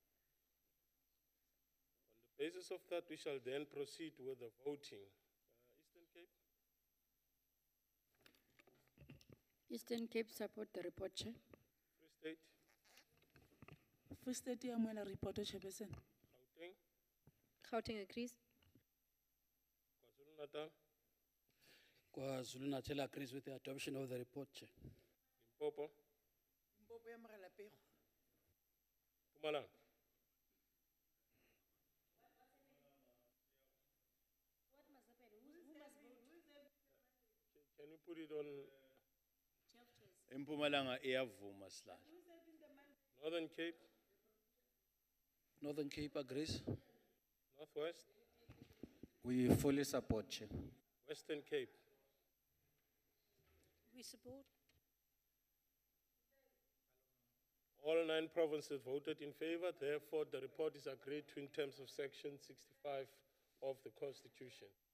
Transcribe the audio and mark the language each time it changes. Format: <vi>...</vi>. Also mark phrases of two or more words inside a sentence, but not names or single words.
<en>On the basis of that, we shall then proceed with the voting. Eastern Cape? Eastern Cape support the report, Chair. Free State? Free State, I'm going to report to Chairperson. Gauteng? Gauteng agrees. KwaZulu-Natal? KwaZulu-Natal agrees with the adoption of the report, Chair. Limpopo? Mpumalanga? Can you put it on? Mpumalanga iyavuma silala. Northern Cape? Northern Cape agrees. Northwest? We fully support, Chair. Western Cape? We support. All 9 provinces voted in favor, therefore the report is agreed to in terms of Section 65 of the Constitution.</en>